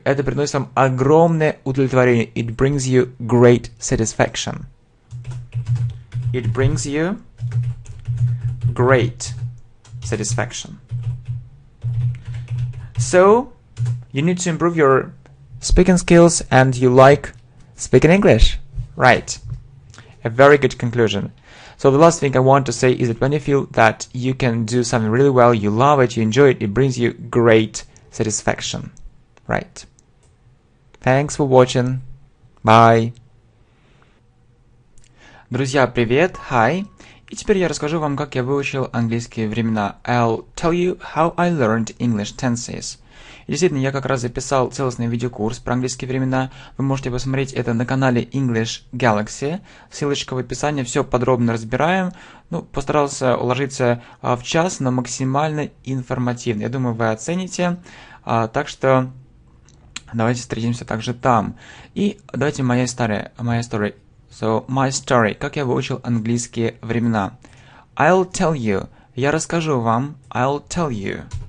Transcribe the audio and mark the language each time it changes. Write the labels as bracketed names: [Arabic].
[Russian] Это приносит вам огромное удовлетворение. [English] It brings you great satisfaction. So, you need to improve your speaking skills and you like speaking English. Right. A very good conclusion. So the last thing I want to say is that when you feel that you can do something really well, you love it, you enjoy it, it brings you great satisfaction. Right. Thanks for watching. Bye. [Russian] Друзья, привет. Hi. И теперь я расскажу вам, как я выучил английские времена. [English] I'll tell you how I learned English tenses. [Russian] И действительно, я как раз записал целостный видеокурс про английские времена. Вы можете посмотреть это на канале English Galaxy. Ссылочка в описании. Все подробно разбираем. Постарался уложиться в час, но максимально информативно. Я думаю, вы оцените. Так что давайте встретимся также там. И давайте моя история. [English] So, my story. [Russian] Как я выучил английские времена. [English] I'll tell you. [Russian] Я расскажу вам. [English] I'll tell you